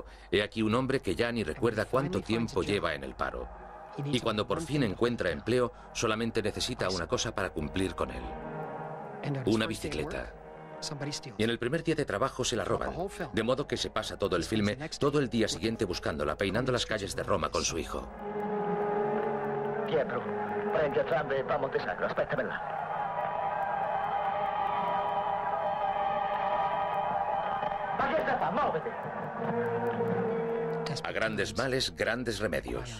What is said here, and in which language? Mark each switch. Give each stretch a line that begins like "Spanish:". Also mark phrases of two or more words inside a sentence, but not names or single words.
Spanish: He aquí un hombre que ya ni recuerda cuánto tiempo lleva en el paro. Y cuando por fin encuentra empleo, solamente necesita una cosa para cumplir con él: una bicicleta. Y en el primer día de trabajo se la roban, de modo que se pasa todo el filme, todo el día siguiente buscándola, peinando las calles de Roma con su hijo.
Italian: Pietro, prendi entrambe e va a Montesacro, aspettami là. Ma che sta fa? Muovete!
Spanish: A grandes males, grandes remedios.